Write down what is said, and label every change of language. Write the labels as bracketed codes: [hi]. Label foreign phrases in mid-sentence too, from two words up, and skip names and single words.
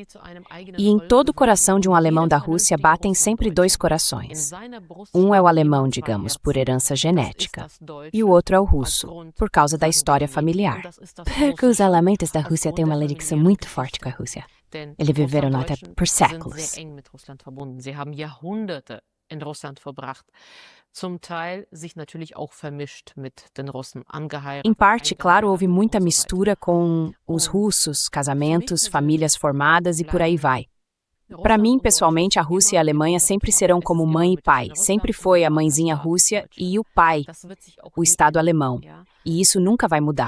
[pt] E em todo o coração de um alemão da Rússia batem sempre dois corações. Um é o alemão, digamos, por herança genética, e o outro é o russo, por causa da história familiar. Porque os alemães da Rússia têm uma ligação muito forte com a Rússia. Eles viveram lá até por séculos. [de] In Russland verbracht. Zum Teil sich natürlich auch vermischt mit den Russen angeheiratet. [pt] Em parte, claro, houve muita mistura com os russos, casamentos, famílias formadas e por aí vai. Para mim, pessoalmente, a Rússia e a Alemanha sempre serão como mãe e pai. Sempre foi a mãezinha Rússia e o pai, o Estado alemão. E isso nunca vai mudar.